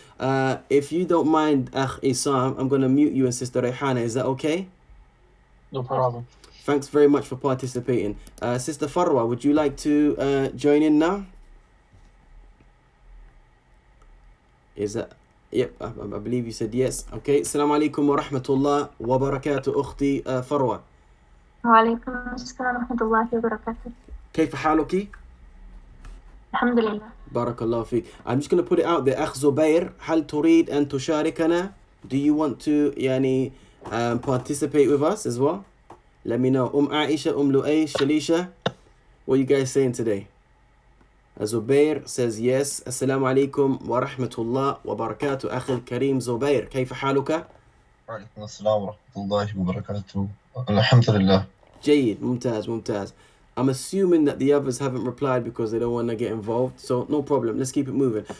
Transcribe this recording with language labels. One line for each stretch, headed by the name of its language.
English: If you don't mind, Akh Isam, I'm going to mute you and Sister Rayhana. Is that okay? No problem. Thanks very much for participating. Sister Farwa, would you like to join in now? Is that... Yep, I believe you said yes.
Arabic: Okay. Assalamu alaikum wa rahmatullah wa barakatuh, أختي Farwa. وعليكم السلام ورحمة الله وبركاته. كيف حالك؟ الحمد لله. بارك الله فيك.
English: I'm just going to put it out there.
Arabic: أخ زبير, هل تريد أن تشاركنا?
English: Do you want to يعني participate with us as well? Let me know. Aisha, Lu'ay, Shalisha, what are you guys saying today? Zubair says yes.
Arabic: Assalamu alaikum wa rahmatullah wa barakatuh. أخي الكريم زبير, كيف حالك? وعليكم السلام ورحمة الله وبركاته. الحمد لله. جيد, ممتاز.
English: I'm assuming that the others haven't replied because they don't want to get involved. So no problem. Let's keep it moving.